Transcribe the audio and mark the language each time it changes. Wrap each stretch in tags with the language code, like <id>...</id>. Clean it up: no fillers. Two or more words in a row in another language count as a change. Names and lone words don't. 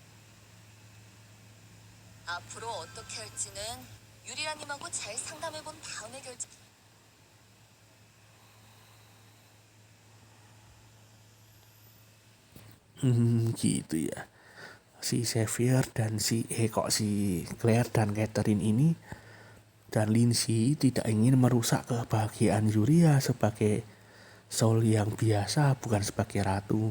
<ko>앞으로 어떻게 할지는 유리아님하고 잘 상담해본 다음에 결정.</ko> <id>Gitu ya. Si Xavier dan si Claire dan Catherine ini dan Lindsay tidak ingin merusak kebahagiaan Yuria sebagai soul yang biasa, bukan sebagai ratu.</id>